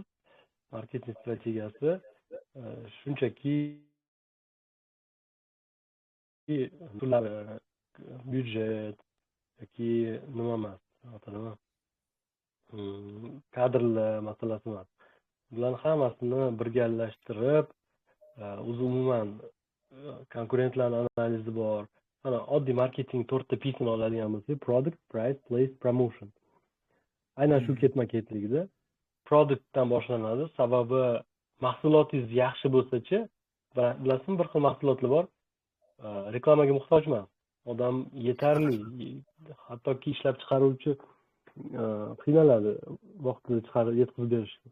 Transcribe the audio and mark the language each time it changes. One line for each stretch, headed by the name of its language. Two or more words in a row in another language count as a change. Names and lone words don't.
Uzbek: Marketing strategiyasi shunchaki byudjet yoki nima emas, kadrlar masalasi emas. Bularning hammasini birgalashtirib, o'zi umuman konkurentlarning analizi bor. Mana oddiy marketing 4 ta P'sini oladigan bo'lsak,
English: product, price, place, promotion.
Uzbek: Aynan shu ketma-ketligida produktdan boshlanadi. Sababi mahsulotingiz yaxshi bo'lsa-chi, bilasizmi, bir xil mahsulotlar bor. Reklamaga muhtoj emas. Odam yetarli, hattoki ishlab chiqaruvchi qiynaladi vaqtida chiqarib yetkazib berishga.